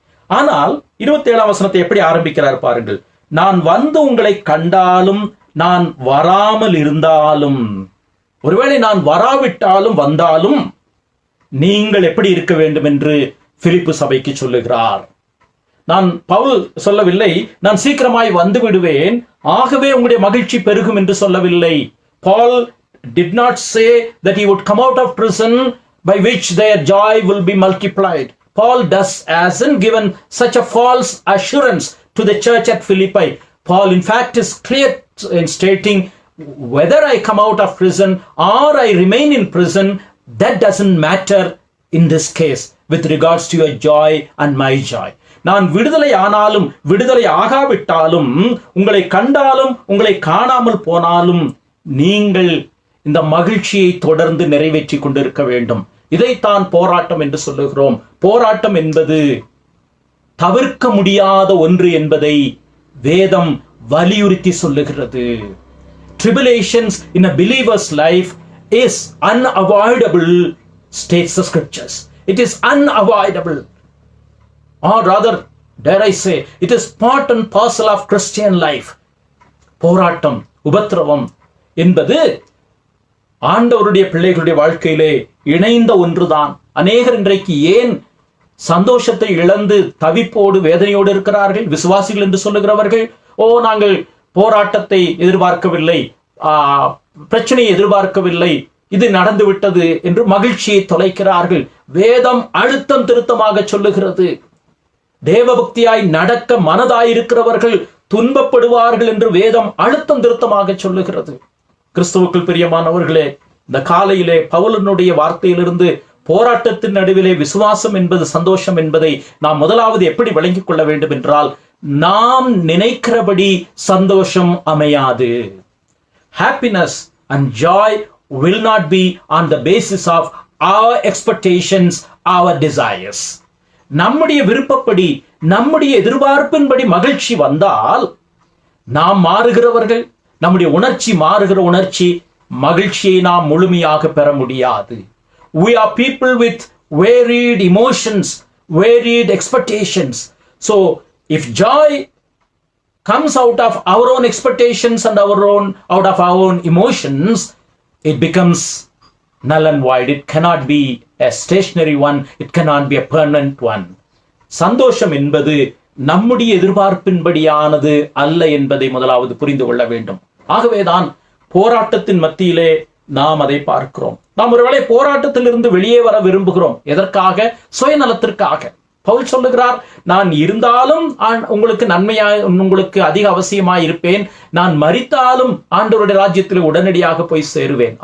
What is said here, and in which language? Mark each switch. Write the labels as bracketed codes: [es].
[ta] ஆனால் 27ஆம் வசனத்தை எப்படி ஆரம்பிக்கிறார் பாருங்கள். நான் வந்து உங்களை கண்டாலும், நான் வராமல் இருந்தாலும், ஒருவேளை நான் வராவிட்டாலும் வந்தாலும் நீங்கள் எப்படி இருக்க வேண்டும் என்று பிலிப்பு சபைக்கு சொல்லுகிறார். பவுல் சொல்லவில்லை, நான் சீக்கிரமாய் வந்து விடுவேன், ஆகவே உங்களுடைய மகிழ்ச்சி பெருகும் என்று சொல்லவில்லை. [en] Paul did not say that he would come out of prison by which their joy will be multiplied. Paul hasn't given such a false assurance to the church at Philippi. Paul in fact is clear in stating, whether I come out of prison or I remain in prison, that doesn't matter in this case with regards to your joy and my joy. [ta] நான் விடுதலை ஆனாலும் விடுதலை ஆகாவிட்டாலும், உங்களை கண்டாலும் உங்களை காணாமல் போனாலும், நீங்கள் இந்த மகிழ்ச்சியை தொடர்ந்து நிறைவேற்றி கொண்டிருக்க வேண்டும். இதைத்தான் போராட்டம் என்று சொல்லுகிறோம். போராட்டம் என்பது தவிர்க்க முடியாத ஒன்று என்பதை வேதம் வலியுறுத்தி சொல்லுகிறது. [en] Tribulations in a believer's life is unavoidable, states the scriptures. It is unavoidable, or rather, dare I say, it is part and parcel of Christian life. [ta] போராட்டம், உபத்திரவம் என்பது ஆண்டவருடைய பிள்ளைகளுடைய வாழ்க்கையிலே இணைந்த ஒன்றுதான். அநேகர் இன்றைக்கு ஏன் சந்தோஷத்தை இழந்து தவிப்போடு வேதனையோடு இருக்கிறார்கள்? விசுவாசிகள் என்று சொல்லுகிறவர்கள், நாங்கள் போராட்டத்தை எதிர்பார்க்கவில்லை, பிரச்சனையை எதிர்பார்க்கவில்லை, இது நடந்து விட்டது என்று மகிழ்ச்சியை தொலைக்கிறார்கள். வேதம் அழுத்தம் திருத்தமாக சொல்லுகிறது, தேவபக்தியாய் நடக்க மனதாயிருக்கிறவர்கள் துன்பப்படுவார்கள் என்று வேதம் அழுத்தம் திருத்தமாக சொல்லுகிறது. கிறிஸ்துவுக்குள் பிரியமானவர்களே, இந்த காலையிலே பவுலனுடைய வார்த்தையிலிருந்து போராட்டத்தின் நடுவிலே விசுவாசம் என்பது சந்தோஷம் என்பதை நாம் முதலாவது எப்படி விளங்கிக் கொள்ள வேண்டும் என்றால், நாம் நினைக்கிறபடி சந்தோஷம் அமையாது. [en] Happiness and joy will not be on the basis of our expectations, our desires. [ta] நம்முடைய விருப்பப்படி, நம்முடைய எதிர்பார்ப்பின்படி மகிழ்ச்சி வந்தால் நாம் மாறுகிறவர்கள், நம்முடைய உணர்ச்சி மாறுகிற உணர்ச்சி, மகிழ்ச்சியை நாம் முழுமையாக பெற முடியாது. [en] We are people with varied emotions, varied expectations. So if joy comes out of our own expectations and out of our own emotions, it becomes null and void. It cannot be a stationary one. It cannot be a permanent one. [ta] சந்தோஷம் என்பது நம்முடைய எதிர்பார்ப்பின்படியானது அல்ல என்பதை முதலாவது புரிந்து கொள்ள வேண்டும். ஆகவேதான் போராட்டத்தின் மத்தியிலே நாம் அதை பார்க்கிறோம். நாம் ஒருவேளை போராட்டத்திலிருந்து வெளியே வர விரும்புகிறோம். எதற்காக? சுயநலத்திற்காக. பவுல் சொல்லுகிறார், நான் இருந்தாலும் உங்களுக்கு நன்மையாய், உங்களுக்கு அதிக அவசியமாய் இருப்பேன், நான் மரித்தாலும் ஆண்டவருடைய ராஜ்யத்தில் உடனடியாக போய் சேருவேன்.